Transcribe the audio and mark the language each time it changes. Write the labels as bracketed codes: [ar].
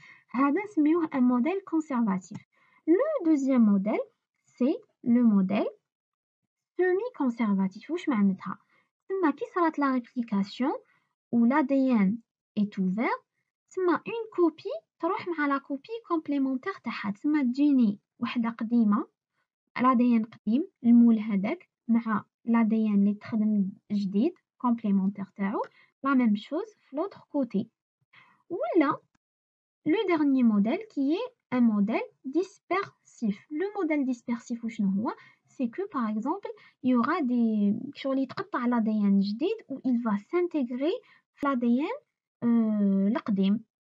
[ar] هذا نسميوه [fr] un modèle conservatif. Le deuxième modèle, c'est le modèle semi-conservatif. [ar] واش معناتها؟ تسمى كي صرات [fr] la réplication où l'ADN est ouvert, [ar] تسمى [fr] une copie [ar] تروح مع [fr] la copie complémentaire [ar] تاعها تسمى تجيني وحدة قديمة [fr] l'ADN [ar] قديم المول هذاك مع l'ADN اللي تخدم جديد [fr] complémentaire [ar] تاعو [fr] la même chose [ar] في [fr] l'autre côté. [ar] ولا [fr] le dernier modèle qui est un modèle dispersif. Le modèle dispersif, c'est que par exemple, il y aura des à l'ADN [ar] جديد [fr] où il va s'intégrer l'ADN [ar] القديم.